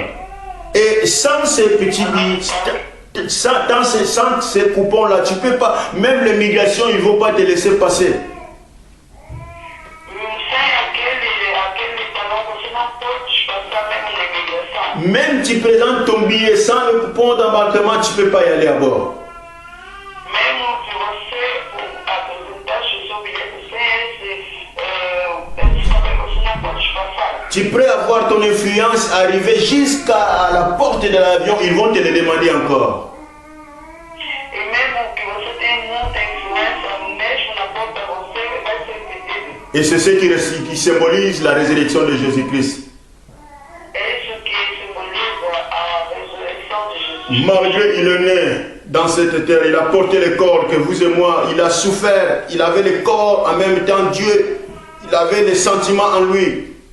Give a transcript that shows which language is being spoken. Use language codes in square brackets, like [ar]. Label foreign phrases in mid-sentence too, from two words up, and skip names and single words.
[fr] Et sans ces petits billets, sans ces coupons-là, tu peux pas, même l'immigration, ils ne vont pas te laisser passer. Même tu présentes ton billet sans le coupon d'embarquement, tu ne peux pas y aller à bord. [pt] Mesmo que você apresentar o seu bilhete sem esse papel, você não pode passar. [fr] Tu peux avoir ton influence, arriver jusqu'à la porte de l'avion, ils vont te le demander encore. [pt] E mesmo que você tenha muita influência, mesmo na porta, você vai ser pedido. [fr] Et c'est ce qui symbolise la résurrection de Jésus-Christ. Malgré il est né dans cette terre, il a porté le corps que vous et moi, il a souffert, il avait le corps en même temps Dieu, il avait les sentiments en lui.